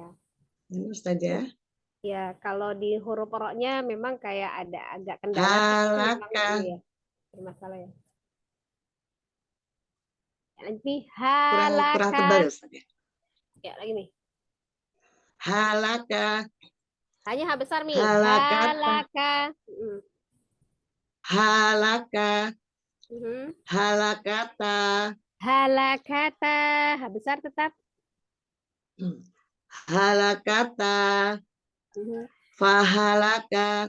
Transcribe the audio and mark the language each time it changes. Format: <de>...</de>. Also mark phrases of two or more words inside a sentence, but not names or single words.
<id>Ini Ustazah. Ya, kalau di huruf roknya memang kayak ada agak kendala.</id> <ar>Halaka.</ar> <id>Ya, bermasalah ya. Nanti halaka. Kurang tebal Ustazah. Ya, lagi nih.</id> <ar>Halaka.</ar> <id>Hanya H besar nih.</id> <ar>هلكت. هلك. Halakata.</ar> <id>Halakata. H besar tetap.</id> <ar>هلكت. فهلك.</ar>